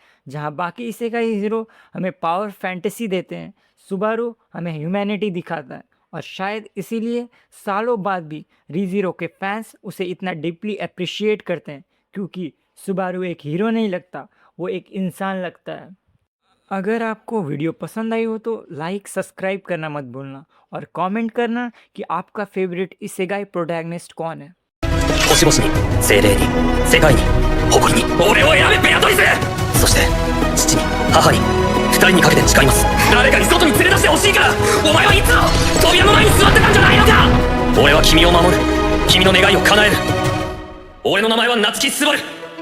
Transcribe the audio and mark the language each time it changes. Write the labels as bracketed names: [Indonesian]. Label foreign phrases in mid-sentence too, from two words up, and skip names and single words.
[Hindi] जहाँ बाकी इसेकाई हीरो हमें [English] power fantasy [Hindi] देते हैं, सुबारू हमें ह्यूमैनिटी दिखाता है और शायद इसीलिए सालों बाद भी रीज़ीरो के फैंस उसे इतना [English] deeply appreciate [Hindi] करते हैं क्योंकि सुबारू एक हीरो नहीं लगता, वो एक इंसान लगता है। अगर आपको वीडियो पसंद आई हो तो [English] like subscribe [Hindi] करना मत भूलना और कमेंट करना कि आपका फेवरेट इसेगाई प्रोटैगनिस्ट कौन है। [Japanese] 星々に精霊に世界に誇りに俺を選べベアトリス。そして父に母に二人にかけて誓います。誰かに外に連れ出してほしいから。お前はいつも扉の前に座ってたんじゃないのか。俺は君を守る、君の願いを叶える。俺の名前は夏木すばる。